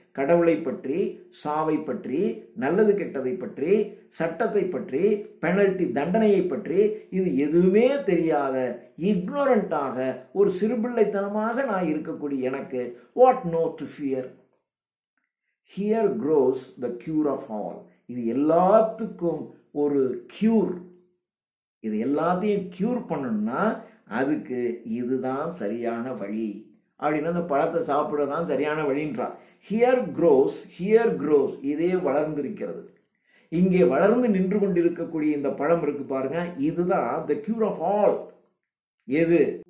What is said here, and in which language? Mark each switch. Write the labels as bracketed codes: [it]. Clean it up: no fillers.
[ta] கடவுளை பற்றி, சாவை பற்றி, நல்லது கெட்டதை பற்றி, சட்டத்தை பற்றி, பெனல்டி தண்டனையை பற்றி இது எதுவுமே தெரியாத இக்னோரண்டாக ஒரு சிறுபிள்ளைத்தனமாக நான் இருக்கக்கூடிய எனக்கு [en] What not to fear. Here grows the cure of all. [ta] இது எல்லாத்துக்கும் ஒரு கியூர். இது எல்லாத்தையும் கியூர் பண்ணணும்னா அதுக்கு இதுதான் சரியான வழி அப்படின்னு அந்த பழத்தை சாப்பிடதான் சரியான வழின்றார். [en] Here grows [ta] இதே வளர்ந்திருக்கிறது. இங்கே வளர்ந்து நின்று கொண்டிருக்கக்கூடிய இந்த பழம் இருக்கு பாருங்க, இதுதான் [en] the cure of all. [ta] எது?